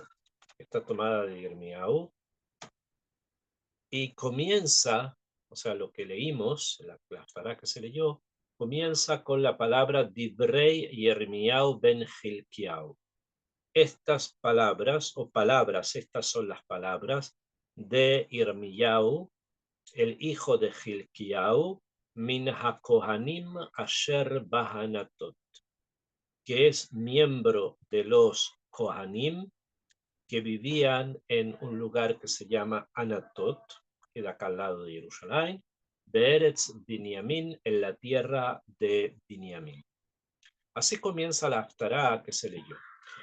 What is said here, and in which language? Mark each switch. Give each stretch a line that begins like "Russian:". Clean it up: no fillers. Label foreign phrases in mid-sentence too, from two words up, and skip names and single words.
Spanish: Está tomada de Irmiau y comienza, o sea, lo que leímos, la Haftará que se leyó, comienza con la palabra
Hebrew: דברי ירמיהו בן חלקיהו.
Spanish: Estas palabras, estas son las palabras de Irmiyahu, el hijo de Hilkiyahu,
Hebrew: מן הכהנים אשר בענתות,
Spanish: que es miembro de los Kohanim que vivían en un lugar que se llama Anatot, que da acá al lado de Jerusalén,
Hebrew: בארץ בנימין,
Spanish: en la tierra de Binyamin. Así comienza la Haftará que se leyó.